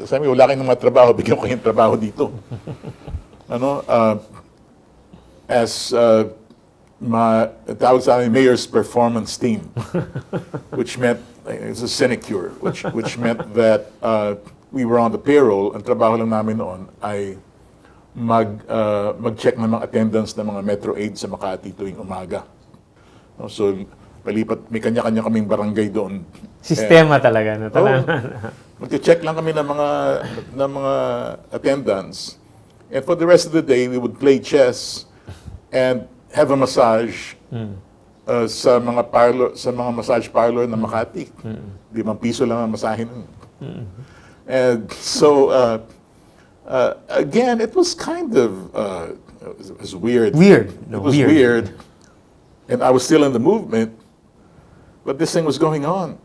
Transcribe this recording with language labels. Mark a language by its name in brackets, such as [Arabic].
[Filipino] Sabi, wala kayong mga trabaho, bigyan ko kayong trabaho dito. Tawag sa amin, [English] Mayor's Performance Team, which meant, it's a sinecure, which meant that we were on the payroll. [Filipino] Ang trabaho lang namin noon ay mag-check ng mga attendance ng mga Metro 8 sa Makati tuwing umaga. So, palipat, may kanya-kanya kaming barangay doon. Sistema talaga. No? Mag-check lang kami ng mga attendance. [English] And for the rest of the day, we would play chess and have a massage [Filipino] sa mga massage parlor ng Makati. 5 piso lang ang masahe nun. [English] And so, again, it was kind of, it was weird. No, it was weird. And I was still in the movement, but this thing was going on.